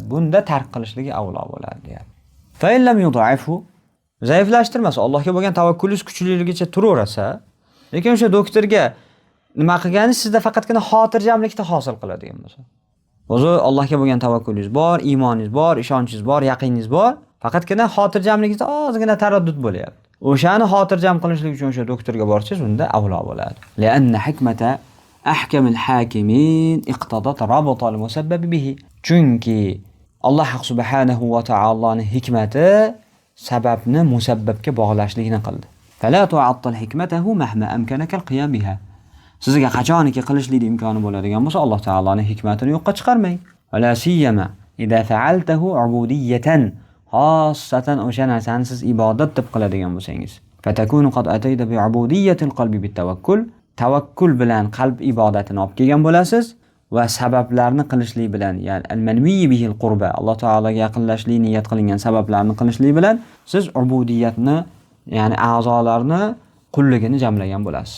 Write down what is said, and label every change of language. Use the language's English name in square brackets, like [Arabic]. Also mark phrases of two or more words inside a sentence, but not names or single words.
[Uzbek] Bunda tark qilishligi avlo bo'ladi deyapti. [Arabic] فإن لم يضعف, [Uzbek] zaiflashtirmasa, Allohga bo'lgan tavakkulingiz kuchliligicha turaversa, lekin o'sha doktorga nima qilgani sizda faqatgina xotirjamlikda hosil qiladigan bo'lsa. O'zi Allohga bo'lgan tavakkulingiz bor, iymoningiz bor, ishonchingiz bor, yaqiningiz bor, faqatgina xotirjamligingizda ozgina taraddud bo'lyapti. O'shani xotirjam qilishlik uchun o'sha doktorga borsangiz, unda avlo bo'ladi. [Arabic] لأن حكمة أحكم الحاكمين اقتضت ربط المسبب به. [Uzbek] Chunki Alloh subhanahu va taoloning hikmati sababni musabbabga bog'lashlikni qildi. [Arabic] فلا تعطل حكمته مهما أمكنك القيام بها. [Uzbek] Sizga qachoniki qilishlik imkoni bo'ladigan bo'lsa, Alloh taoloning hikmatini yo'qqa chiqarmang. [Arabic] ولا سيما إذا فعلته عبودية. [Uzbek] Xossatan o'sha narsani siz ibodat deb qiladigan bo'lsangiz. [Arabic] فتكون قد أتيت بعبودية القلب بالتوكل. [Uzbek] Tawakkul bilan qalb ibodatini olib kelgan bo'lasiz va sabablarni qilishlik bilan, ya'ni [Arabic] المنوي بها القربة, [Uzbek] Alloh taologa yaqinlashlik niyat qilingan sabablarni qilishlik bilan siz ubudiyatni, ya'ni a'zolarni qulligini jamlagan bo'lasiz.